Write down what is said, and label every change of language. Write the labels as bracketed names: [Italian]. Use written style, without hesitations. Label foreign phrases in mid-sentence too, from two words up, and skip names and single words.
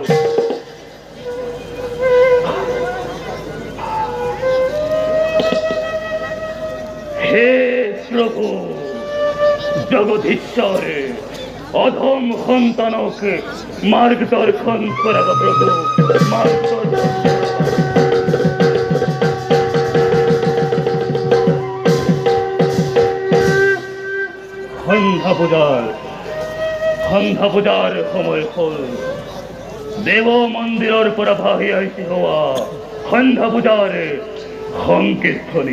[Assamese] হে প্রভু জগদীশ্বর, অধম সন্তানক মার্গদর্শন করাব প্রভু, সন্ধ্যা পূজার সময় হল। দেৱ মন্দিৰৰ পৰা ভাহি আহিছে হোৱা সন্ধ্যা পূজাৰ সংকীৰ্তনী।